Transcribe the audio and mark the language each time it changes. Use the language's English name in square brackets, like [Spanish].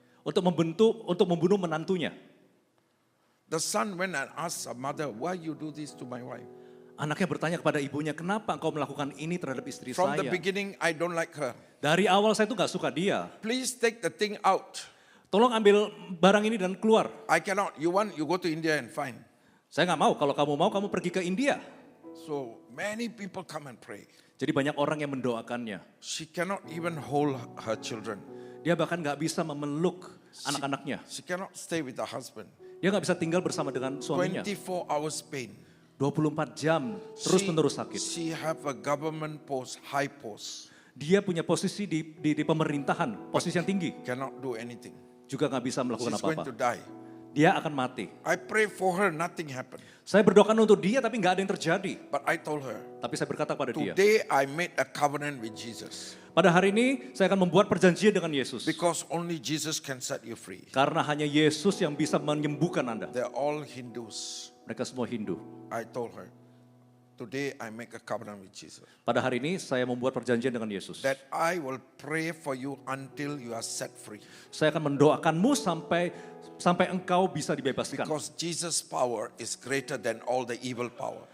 [Indonesian] Untuk membunuh menantunya. [English] The son went and asked her mother, why you do this to my wife? [Indonesian] Anaknya bertanya kepada ibunya, kenapa engkau melakukan ini terhadap istri [English] From [Indonesian] saya? [English] the beginning, I don't like her. [Indonesian] Dari awal saya tuh gak suka dia. [English] Please take the thing out. [Indonesian] Tolong ambil barang ini dan keluar. [English] I cannot. You want, you go to India and find. [Indonesian] Saya gak mau, kalau kamu mau kamu pergi ke India. [English] So many people come and pray. [Indonesian] Jadi banyak orang yang mendoakannya. [English] She cannot even hold her children. [Indonesian] Dia bahkan gak bisa memeluk anak-anaknya. [English] She cannot stay with her husband. [Indonesian] Dia gak bisa tinggal bersama dengan suaminya. [English] 24 hours pain. [Indonesian] 24 jam terus menerus sakit. [English] She have a government post, high post. [Indonesian] Dia punya posisi di pemerintahan, posisi yang tinggi. [English] Cannot do anything. [Indonesian] Juga gak bisa melakukan [English] She's going [Indonesian] apa-apa. [English] to die. [Indonesian] Dia akan mati. [English] I pray for her, nothing happened. [Indonesian] Saya berdoakan untuk dia tapi gak ada yang terjadi. [English] But I told her, [Indonesian] Tapi saya berkata pada dia. [English] today I made a covenant with Jesus. [Indonesian] Pada hari ini saya akan membuat perjanjian dengan Yesus. [English] Because only Jesus can set you free. [Indonesian] Karena hanya Yesus yang bisa menyembuhkan Anda. [English] They're all Hindus. [Indonesian] Mereka semua Hindu. [English] I told her, today I make a covenant with Jesus. [Indonesian] Pada hari ini saya membuat perjanjian dengan Yesus. [English] That I will pray for you until you are set free. [Indonesian] Saya akan mendoakanmu sampai engkau bisa dibebaskan. [English] Because Jesus' power is greater than all the evil power.